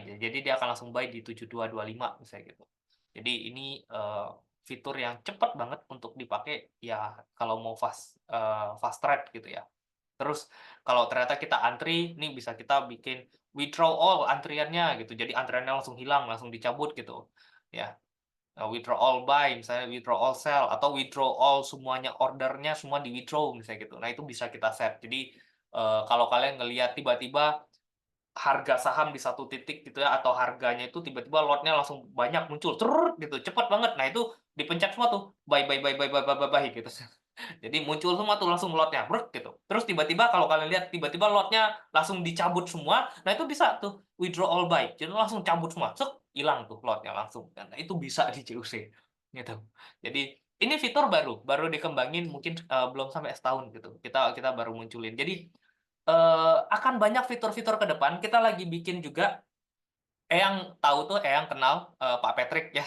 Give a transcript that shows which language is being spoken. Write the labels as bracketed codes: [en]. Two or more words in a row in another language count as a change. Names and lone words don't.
[id] Jadi dia akan langsung buy di 7225 misalnya gitu. Jadi ini fitur yang cepat banget untuk dipakai ya kalau mau [en] fast trade [id] gitu ya. Terus kalau ternyata kita antri, nih bisa kita bikin [en] withdraw all [id] antriannya gitu. Jadi antriannya langsung hilang, langsung dicabut gitu. Ya, [en] withdraw all buy, [id] misalnya [en] withdraw all sell [id] atau [en] withdraw all [id] semuanya ordernya semua di withdraw misalnya gitu. Nah, itu bisa kita set. Jadi kalau kalian ngelihat tiba-tiba harga saham di satu titik gitu ya atau harganya itu tiba-tiba lotnya langsung banyak muncul gitu cepet banget, nah itu dipencet semua tuh [en] buy buy buy buy buy buy, buy, buy [id] gitu. Jadi muncul semua tuh langsung lotnya gitu, terus tiba-tiba kalau kalian lihat tiba-tiba lotnya langsung dicabut semua, nah itu bisa tuh [en] withdraw all buy, [id] jadi langsung cabut semua hilang tuh lotnya langsung, nah itu bisa di CUC gitu. Jadi ini fitur baru dikembangin mungkin belum sampai setahun gitu, kita baru munculin. Jadi akan banyak fitur-fitur ke depan. Kita lagi bikin juga, Eyang tahu tuh, Eyang kenal Pak Patrick ya.